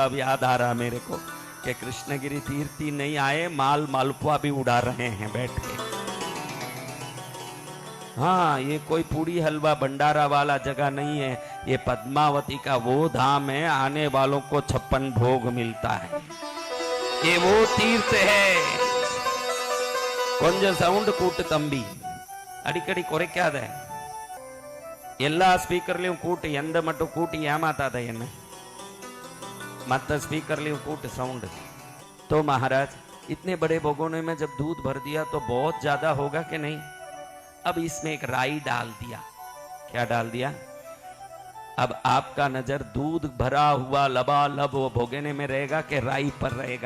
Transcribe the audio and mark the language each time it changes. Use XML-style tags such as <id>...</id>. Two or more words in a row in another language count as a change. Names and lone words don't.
<hi>अब याद आ रहा मेरे को कि कृष्णगिरी तीर्थी नहीं आए, माल मालपुआ भी उड़ा रहे हैं बैठ के। हाँ, ये कोई पूड़ी हलवा भंडारा वाला जगह नहीं है, ये पद्मावती का वो धाम है, आने वालों को 56 भोग मिलता है। ये वो तीर्थ है।</hi> <ta>கொஞ்சம் சவுண்ட் கூட்டு தம்பி, அடிக்கடி குறைக்காத. எல்லா ஸ்பீக்கர்லயும் கூட்டு, எந்த மட்டும் கூட்டி ஏமாத்தாத என்ன. मत स्पीकरलियों कूट</ta> <hi>साउंड। तो महाराज, इतने बड़े भगोने में जब दूध भर दिया तो बहुत ज्यादा होगा कि नहीं? अब इसमें एक राई डाल दिया। क्या डाल दिया? अब आपका नजर दूध भरा हुआ लबालब वो भोगने में रहेगा कि राई पर रहेगा?</hi>